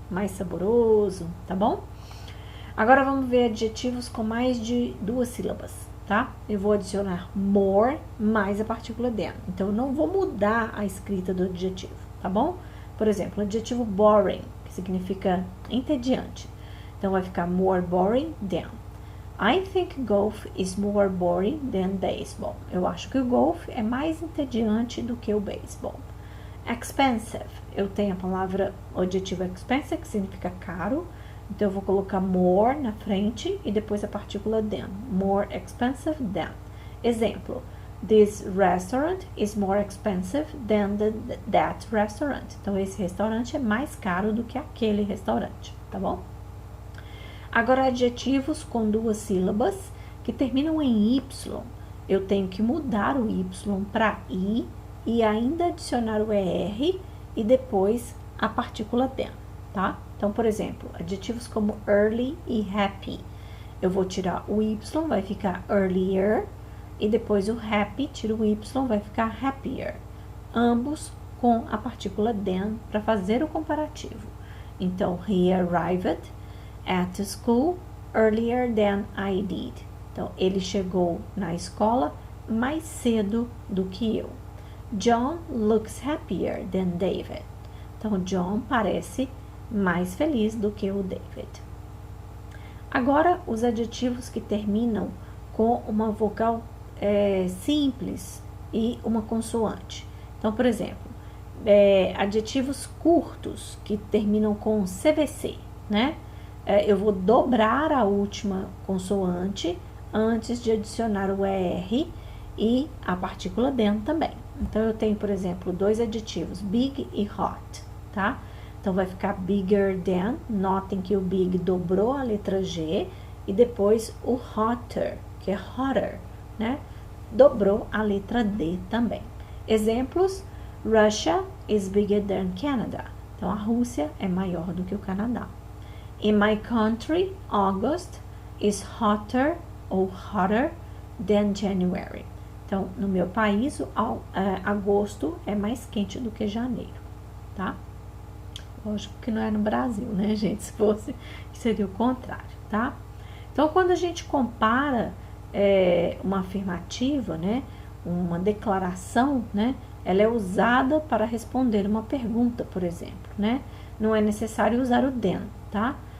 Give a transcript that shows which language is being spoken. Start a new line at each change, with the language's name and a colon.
Portuguese: Mais saboroso, tá bom? Agora vamos ver adjetivos com mais de 2 sílabas, tá? Eu vou adicionar more mais a partícula than. Então, eu não vou mudar a escrita do adjetivo, tá bom? Por exemplo, o adjetivo boring, que significa entediante. Então, vai ficar more boring than.
English: I think golf is more boring than baseball.
Portuguese: Eu acho que o golfe é mais entediante do que o beisebol. Expensive. Eu tenho o adjetivo expensive, que significa caro. Então, eu vou colocar more na frente e depois a partícula than.
English: More expensive than. Exemplo. This restaurant is more expensive than that restaurant.
Portuguese: Então, esse restaurante é mais caro do que aquele restaurante, tá bom? Agora, adjetivos com 2 sílabas que terminam em Y. Eu tenho que mudar o Y para I e ainda adicionar o ER e depois a partícula than, tá? Então, por exemplo, adjetivos como early e happy. Eu vou tirar o Y, vai ficar earlier, e depois o happy, tiro o Y, vai ficar happier. Ambos com a partícula than para fazer o comparativo.
English: Então, he arrived at school earlier than I did.
Portuguese: Então, ele chegou na escola mais cedo do que eu.
English: John looks happier than David.
Portuguese: Então, John parece mais feliz do que o David. Agora, os adjetivos que terminam com uma vogal simples e uma consoante. Então, por exemplo, adjetivos curtos que terminam com CVC, né? Eu vou dobrar a última consoante antes de adicionar o ER e a partícula than também. Então, eu tenho, por exemplo, 2 adjetivos, big e hot, tá? Então, vai ficar bigger than, notem que o big dobrou a letra G, e depois o hotter, que é hotter, né? Dobrou a letra D também. Exemplos,
English: Russia is bigger than Canada.
Portuguese: Então, a Rússia é maior do que o Canadá.
English: In my country, August is hotter ou hotter than January.
Portuguese: Então, no meu país, agosto é mais quente do que janeiro, tá? Lógico que não é no Brasil, né, gente? Se fosse, seria o contrário, tá? Então, quando a gente compara uma afirmativa, né, uma declaração, né, ela é usada para responder uma pergunta, por exemplo, né? Não é necessário usar o then, tá?